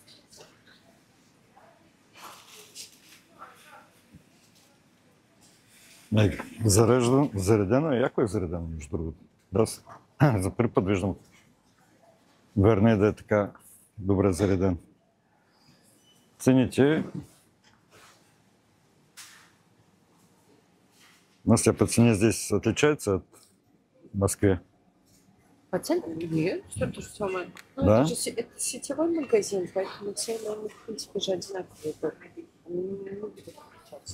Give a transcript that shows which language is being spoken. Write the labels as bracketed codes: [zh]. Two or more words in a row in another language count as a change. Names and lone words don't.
[bg] Заредено е, яко е заредено, между другото. Да, за първи път виждам Верни да е така добре зареден. Цените... [ru] Настя, по цене здесь отличается от Москвы? По ценам? Нет, все то же самое. Да? Это сетевой магазин, поэтому цены, они, в принципе, же одинаковые. Они не будут отличаться.